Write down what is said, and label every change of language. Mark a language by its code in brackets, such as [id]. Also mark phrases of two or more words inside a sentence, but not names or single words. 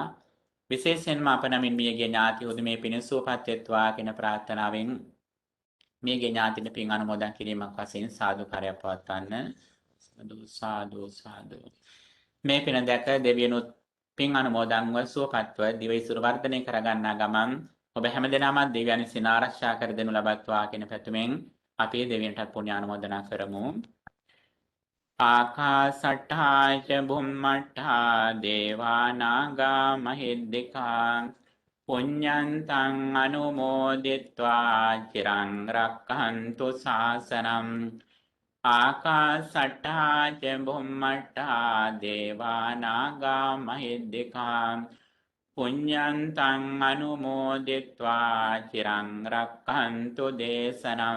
[si] විශේෂයෙන්ම අප නමින් මියගේ ඥාති උදමේ පින සුවපත් වෙත්වා කියන ප්‍රාර්ථනාවෙන් මියගේ ඥාතිට පින් අනුමෝදන් කිරීමක් වශයෙන් සාදුකාරයක් පවත්වන්න. සාදු සාදු. මේ පින දැක දෙවියනුත් පින් අනුමෝදන්ව සුවපත්ව දිවයිසුර වර්ධනය කරගන්නා ගමන් ඔබ හැමදෙනාම දෙවියන් විසින් ආරක්ෂා කර දෙනු ලබත්වා කියන පැතුමෙන් අපි දෙවියන්ට පුණ්‍ය අනුමෝදනා කරමු. [pi] ආකාසට්ඨා ච බුම්මට්ඨා දේවා නාග මහිද්దికා පුඤ්ඤන්තං අනුමෝදිත්වා චිරං රක්ඛන්තු ශාසනං. ආකාසට්ඨා ච බුම්මට්ඨා දේවා නාග මහිද්దికා පුඤ්ඤන්තං අනුමෝදිත්වා චිරං රක්ඛන්තු දේශනං.